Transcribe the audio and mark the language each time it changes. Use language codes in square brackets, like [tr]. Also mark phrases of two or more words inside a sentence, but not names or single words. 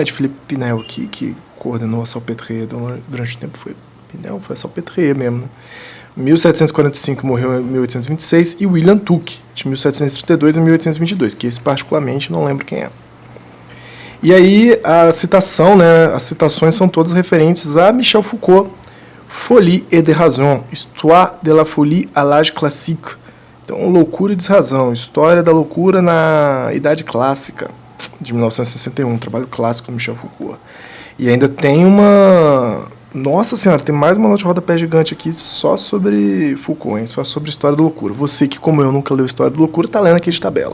[pt] De Philippe Pinel aqui, que coordenou a Salpêtrière durante o tempo. Foi Pinel, foi a Salpêtrière mesmo, né? 1745, morreu em 1826. E William Tuque, de 1732 a 1822, que esse particularmente não lembro quem é. E aí a citação, né, as citações são todas referentes a Michel Foucault, Folie et de raison, Histoire de la folie à l'âge classique. Então, Loucura e Desrazão, História da Loucura na Idade Clássica, de 1961, um trabalho clássico do Michel Foucault. E ainda tem uma... Nossa senhora, tem mais uma nota de rodapé gigante aqui só sobre Foucault, hein? Só sobre História da Loucura. Você que, como eu, nunca leu História da Loucura, tá lendo aqui de tabela.